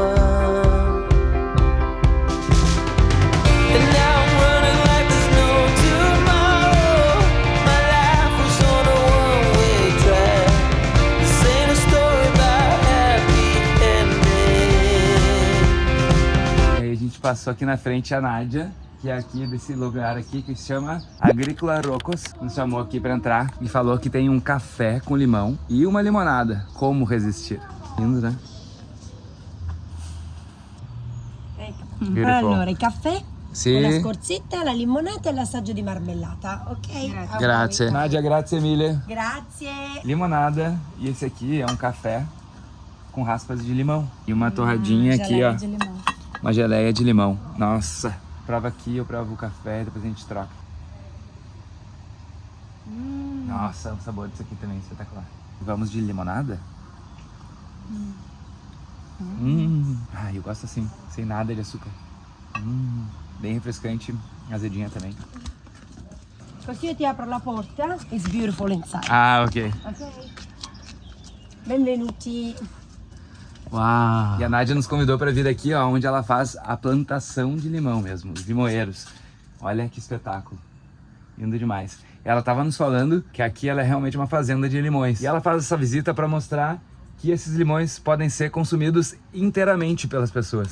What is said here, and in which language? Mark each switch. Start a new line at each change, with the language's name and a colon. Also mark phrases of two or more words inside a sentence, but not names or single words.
English: And now I'm running like there's no tomorrow. My life was on a one-way track. This ain't a story about happy ending.
Portuguese: E aí a gente passou aqui na frente a Nádia, que é aqui desse lugar aqui que se chama Agricola Rocos, nos chamou aqui para entrar e falou que tem um café com limão e uma limonada. Como resistir? Lindo, né?
English: Beautiful.
Italian: Allora, il caffè, Sì. la scorzetta, la limonata e l'assaggio di marmellata, ok? A Grazie. voi. Nádia, grazie mille. Grazie.
Portuguese: Limonada, e esse aqui é um café com raspas de limão. E uma torradinha aqui, Geleia ó. de limão. Uma geleia de limão. Nossa, prova aqui, eu provo o café, depois a gente troca. Nossa, o sabor disso aqui também é espetacular. Vamos de limonada? Ah, eu gosto assim, sem nada de açúcar. Bem refrescante, azedinha também.
Italian: Così io ti apro la porta.
English: It's beautiful inside.
Italian: Ah, ok. Ok? Benvenuti.
Portuguese: Uau! E a Nádia nos convidou para vir aqui, ó, onde ela faz a plantação de limão mesmo, os limoeiros. Olha que espetáculo. Lindo demais. Ela estava nos falando que aqui ela é realmente uma fazenda de limões. E ela faz essa visita para mostrar que esses limões podem ser consumidos inteiramente pelas pessoas.